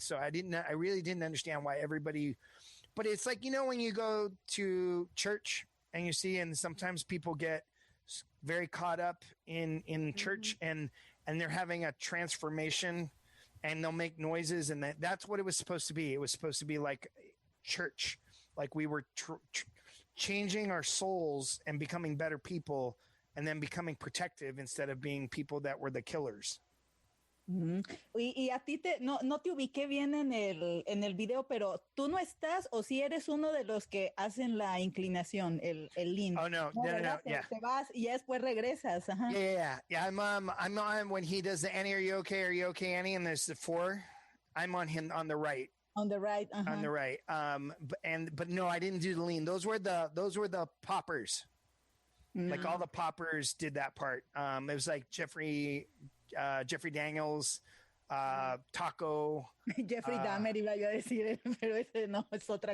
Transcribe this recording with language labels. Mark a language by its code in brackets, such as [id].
[en] So I really didn't understand why everybody, but it's like, you know, when you go to church and you see, and sometimes people get very caught up in church and they're having a transformation and they'll make noises and that's what it was supposed to be. It was supposed to be like church. Like we were changing our souls and becoming better people and then becoming protective instead of being people that were the killers. [es] Y a ti no te ubiqué bien en el video, pero tú no estás o si eres uno de los que hacen la inclinación, el lean. [en] Oh no, yeah. [es] Te vas y ya después regresas. Ajá. [en] Yeah. I'm on when he does the Annie, are you okay, Annie? And there's the 4. I'm on him on the right. On the right. Uh-huh. On the right. But no, I didn't do the lean. Those were the poppers. Like all the poppers did that part. It was like Jeffrey Daniels, Taco. [es] Jeffrey Dahmer iba yo a decir, pero ese no, es otra cosa.